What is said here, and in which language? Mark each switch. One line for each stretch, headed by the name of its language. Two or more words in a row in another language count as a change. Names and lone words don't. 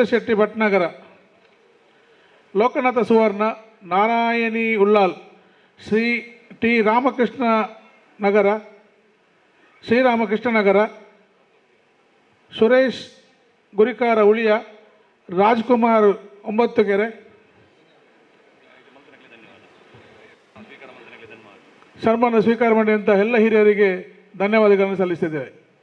Kannada: शेट्टी भट्नगर लोकनाथ सुवर्ण नारायणी उल्लाल श्री टी रामकृष्ण नगर श्रीरामकृष्ण नगर सुरेश गुरिकार उलिया राजकुमार ओंबत्तुकेरे ಸನ್ಮಾನ ಸ್ವೀಕಾರ ಮಾಡಿ ಅಂತ ಎಲ್ಲ ಹಿರಿಯರಿಗೆ ಧನ್ಯವಾದಗಳನ್ನು ಸಲ್ಲಿಸಿದ್ದೇವೆ.